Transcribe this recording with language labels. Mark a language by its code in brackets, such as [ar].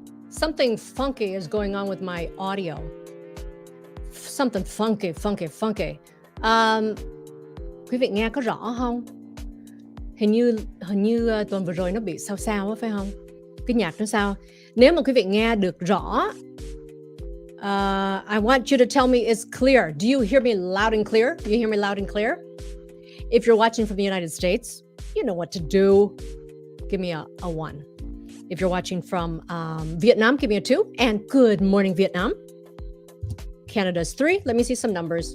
[en] Something funky is going on with my audio. Something funky. [vi] Um, Quý vị nghe có rõ không? Hình như tuần vừa rồi nó bị sao á, phải không? Cái nhạc nó sao? Nếu mà quý vị nghe được rõ, [en] I want you to tell me it's clear. Do you hear me loud and clear? Do you hear me loud and clear? If you're watching from the United States, you know what to do. Give me a 1. If you're watching from Vietnam, give me a 2. And good morning, Vietnam. Canada's 3. Let me see some numbers.